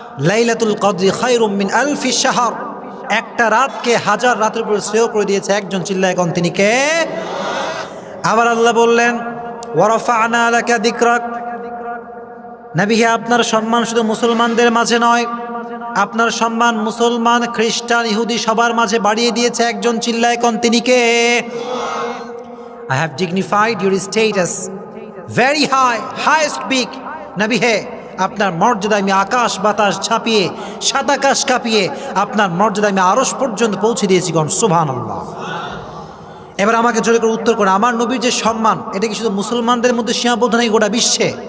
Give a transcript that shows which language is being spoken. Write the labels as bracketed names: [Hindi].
[Arabic] লাইলাতুল কদরি খায়রুম মিন আলফি শাহর, [Bangla] একটা রাতকে 1000 রাতের উপর শ্রেয় করে দিয়েছে একজন। চিল্লায় কোন তিনি কে? আবার আল্লাহ বললেন, [Arabic] ওয়া রাফা'না লাকা যিকরাক, [Bangla] নবী হে আপনার সম্মান শুধু মুসলমানদের মাঝে নয়, আপনার সম্মান মুসলমান, খ্রিস্টান, ইহুদি সবার মাঝে বাড়িয়ে দিয়েছে একজন। চিল্লায় কোন তিনি কে? [English] I have dignified your status very high, highest big. [Bangla] নবী হে, আপনার মর্যাদা আমি আকাশ বাতাস ছাপিয়ে, সাত আকাশ কাঁপিয়ে আপনার মর্যাদা আমি আরশ পর্যন্ত পৌঁছে দিয়েছি। গণ সুবহানাল্লাহ। এবার আমাকে জোরে করে উত্তর করুন, আমার নবীর যে সম্মান, এটা কি শুধু মুসলমানদের মধ্যে সীমাবদ্ধ নেই, গোটা বিশ্বে?